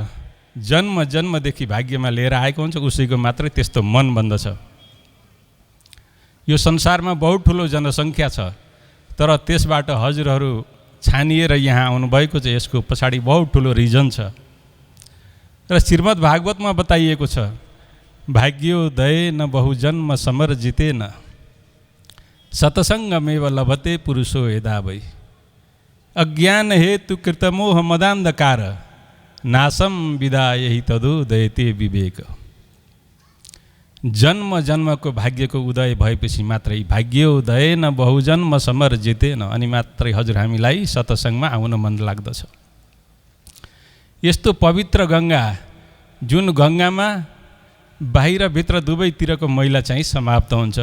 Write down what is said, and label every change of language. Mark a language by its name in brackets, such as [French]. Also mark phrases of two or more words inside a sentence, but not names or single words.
[Nepali] जन्म जन्मदेखि भाग्यमा लिएर आएको हुन्छ, उसैको मात्रै त्यस्तो मन बन्दछ। यो संसारमा बहुत ठुलो जनसङ्ख्या छ, तर त्यसबाट हजुरहरू छानिएर यहाँ आउनुभएको छ। यसको पछाडि बहुत ठुलो रिजन छ र श्रीमद् भागवतमा बताइएको छ, [Sanskrit] भाग्योदय न बहुजन्म समर जितेन, सतसङ्गमेव लभते पुरुषो यदा वै, अज्ञान हेतु कृतमोह मदान्धकार, नासम विदायहि तदुदयते विवेक। [Nepali] जन्म जन्मको भाग्यको उदय भएपछि मात्रै, [Sanskrit] भाग्योदय न बहुजन्म समर जितेन, [Nepali] अनि मात्रै हजुर हामीलाई सत्सङ्गमा आउन मन लाग्दछ। यस्तो पवित्र गङ्गा, जुन गङ्गामा बाहिर भित्र दुवैतिरको मैला चाहिँ समाप्त हुन्छ।